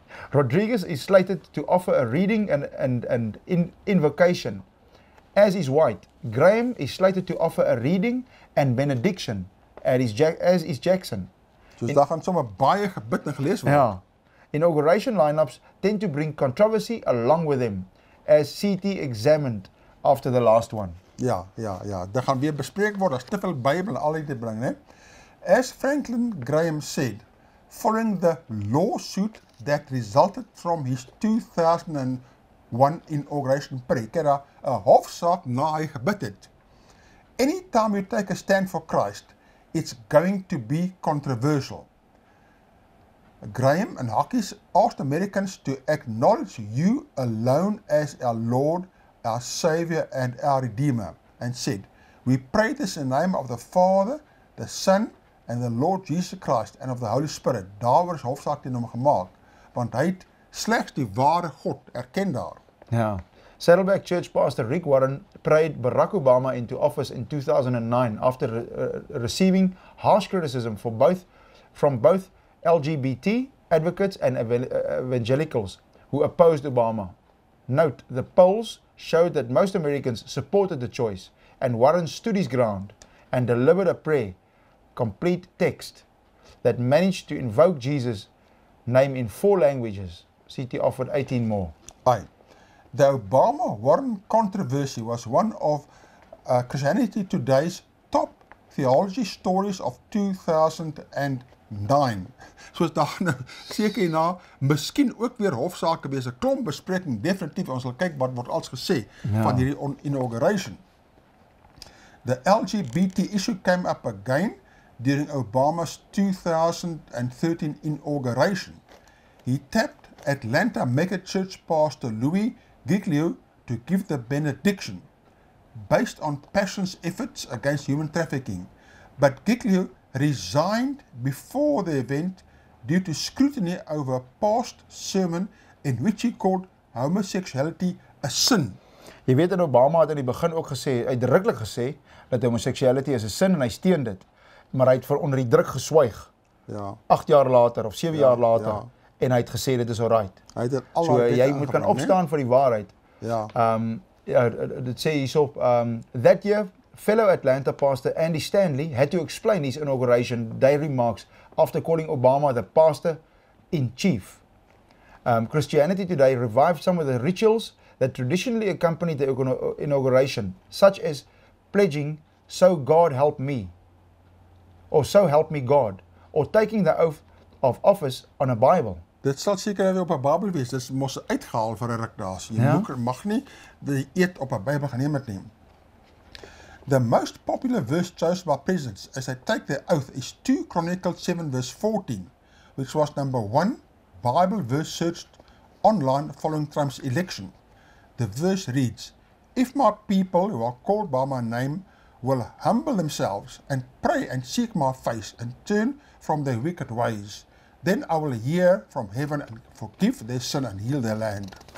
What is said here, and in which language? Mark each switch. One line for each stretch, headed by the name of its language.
English: Rodriguez is slated to offer a reading and invocation, as is White. Graham is slated to offer a reading and benediction, as is Jackson.
Afrikaans: So daar gaan sommer baie gebid en gelees word. Ja.
English: Inauguration lineups tend to bring controversy along with them, as CT examined after the last one.
Afrikaans: Ja. Dit gaan weer bespreek word as te veel Bybel en al die te bring, né?
English: As Franklin Graham said, following the lawsuit that resulted from his 2001 inauguration prayer,
Afrikaans: kyk daar 'n hofsaak na hy gebid het.
English: Anytime you take a stand for Christ, it's going to be controversial. Graham and Hawkins asked Americans to acknowledge you alone as our Lord, our Savior, and our Redeemer, and said, "We pray this in the name of the Father, the Son, and the Lord Jesus Christ and of the Holy Spirit.
Afrikaans: Daaroor is hofsaak teen hom gemaak, want hy het slegs die ware God erken daar.
English: Yeah. Saddleback Church pastor Rick Warren prayed Barack Obama into office in 2009 after receiving harsh criticism from both LGBT advocates and evangelicals who opposed Obama. Note, the polls showed that most Americans supported the choice, and Warren stood his ground and delivered a prayer, complete text, that managed to invoke Jesus' name in 4 languages. CT offered 18 more. Aye. The Obama-Warren controversy was one of Christianity Today's top theology stories of 2009.
Afrikaans: Soos daar nou seker hierna, miskien ook weer hofsaake wees, 'n klomp bespreking, definitief, ons sal kyk wat word als gesê van hierdie inauguration.
English: The LGBT issue came up again during Obama's 2013 inauguration. He tapped Atlanta megachurch pastor Louis Giglio to give the benediction based on Passion's efforts against human trafficking, but Giglio resigned before the event due to scrutiny over a past sermon in which he called homosexuality a sin.
Afrikaans: Jy weet, en Obama het in die begin ook gesê, uitdruklik gesê, dat homosexuality is 'n sin en hy steun dit, maar hy het onder die druk geswyg. Ja. 8 jaar later of 7 jaar later, ja. En hy het gesê dit is alright. Hy het so jy moet kan opstaan vir die waarheid. Ja. Dit sê hierop,
English: that year, fellow Atlanta pastor Andy Stanley had to explain his inauguration day remarks after calling Obama the pastor-in-chief. Christianity Today revived some of the rituals that traditionally accompanied the inauguration, such as pledging, so God help me, or so help me God, or taking the oath of office on a Bible.
Afrikaans: Dit sal seker weer op 'n Bybel wees, dis mos uitgehaal vir 'n ruk daar. Jy mag nie die eet op 'n Bybel geneem het nie.
English: The most popular verse chosen by presidents as they take their oath is 2 Chronicles 7 verse 14, which was number 1 Bible verse searched online following Trump's election. The verse reads, "If my people who are called by my name will humble themselves and pray and seek my face and turn from their wicked ways, then I will hear from heaven and forgive their sin and heal their land."